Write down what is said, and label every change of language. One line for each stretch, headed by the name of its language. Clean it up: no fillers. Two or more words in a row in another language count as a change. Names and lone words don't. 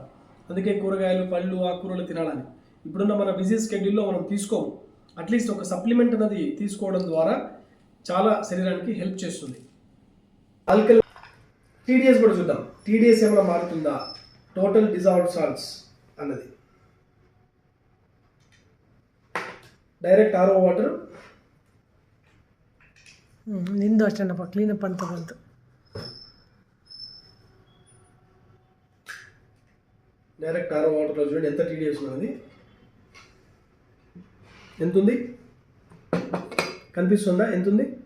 Telugu: అందుకే కూరగాయలు, పళ్ళు, ఆకుకూరలు తినాలని. ఇప్పుడున్న మన
English: busy schedule
Telugu: మనం తీసుకోము. అట్లీస్ట్ ఒక సప్లిమెంట్ అనేది తీసుకోవడం ద్వారా చాలా శరీరానికి హెల్ప్ చేస్తుంది.
English: alkaline TDS
Telugu: కూడా చూద్దాం. టీడీఎస్ ఏమైనా మారుతుందా,
English: total dissolved salts
Telugu: అన్నది.
English: direct RO water
Kannada: ನಿಂದು ಅಷ್ಟೇನಪ್ಪ ಕ್ಲೀನಪ್ ಅಂತ ಬಂತು.
English: direct RO water
Telugu: చూడండి ఎంత టీడీఎస్ ఉన్నది, ఎంత ఉంది కనిపిస్తుందా, ఎంత ఉంది?